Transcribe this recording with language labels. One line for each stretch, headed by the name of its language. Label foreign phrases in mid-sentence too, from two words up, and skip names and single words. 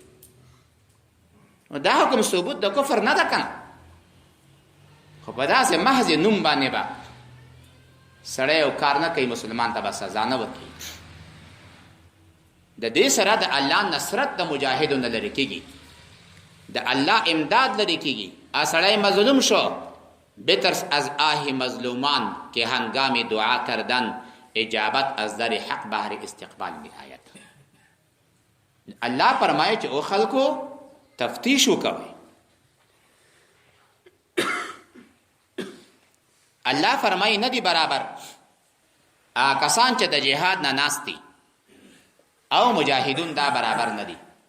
Pashto: دا حکم ثبوت د کفر نه ده کنه، خو په داسې محض نوم باندې به سړی یو کار نه کوي، مسلمان ته به سزا نه ورکوي. د دې سره د الله نصرت د مجاهدو نه لرې کېږي، د الله امداد لرې کېږي. سړی مظلوم شو،
Persian: بترس از آه مظلومان که هنگام دعا کردن، اجابت از در حق بهر استقبال نهایت.
Pashto: الله فرمایي چې او خلکو تفتیش وکوي. الله فرمایي نه دی برابر کسان چې د جهاد نه ناستي او مجاهدون، دا برابر نه دي.